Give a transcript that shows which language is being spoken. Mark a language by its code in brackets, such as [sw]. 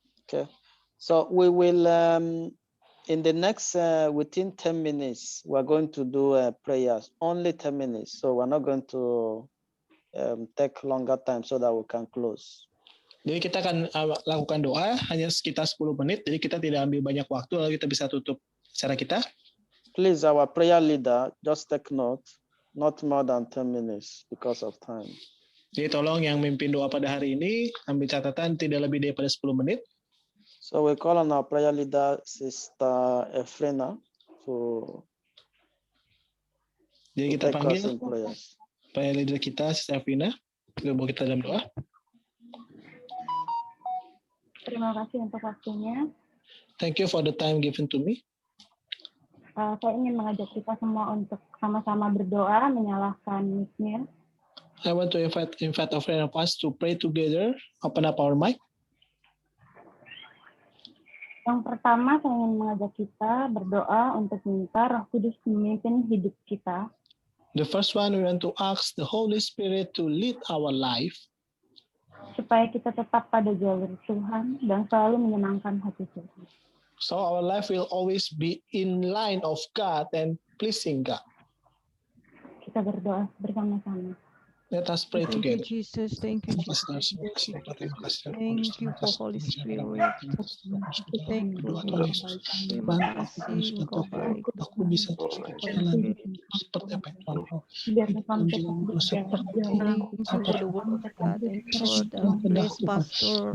[en] Okay, so we will in the next within 10 minutes we're going to do prayers, only 10 minutes, so we're not going to take longer time so that we can close. [id] Jadi kita akan lakukan doa hanya sekitar 10 menit, jadi kita tidak ambil banyak waktu, lalu kita bisa tutup acara kita. [en] Please, our prayer leader, just take note, not more than 10 minutes because of time. [id] Jadi tolong yang memimpin doa pada hari ini ambil catatan tidak lebih daripada 10 menit. [en] So we call on our prayer leader, Sister Efrena, to [id] jadi kita panggil [en] prayers. [id] prayer leader kita, Sister Efrena, untuk kita dalam doa. Terima kasih untuk waktunya. [en] Thank you for the time given to me. [id] Saya ingin mengajak kita semua untuk sama-sama berdoa, menyalakan mic-nya. [en] I want to invite a friend of us to pray together, open up our mic. [id] Yang pertama, saya ingin mengajak kita berdoa untuk minta Roh Kudus memimpin hidup kita. [en] The first one, we want to ask the Holy Spirit to lead our life. [id] Supaya kita tetap pada jalur Tuhan dan selalu menyenangkan hati Tuhan. [en] So our life will always be in line of God and pleasing God. [id] Kita berdoa bersama-sama. [en] Let us pray together. Thank you, Jesus. Thank you, Jesus. Thank you for Holy Spirit. Thank you. [id] Terima kasih Engkau baik. Aku bisa terus berjalan seperti apa yang Tuhan mau. Biarlah kami tetap berjalan. [en] Thank you for the word of God. Thank you for the blessed pastor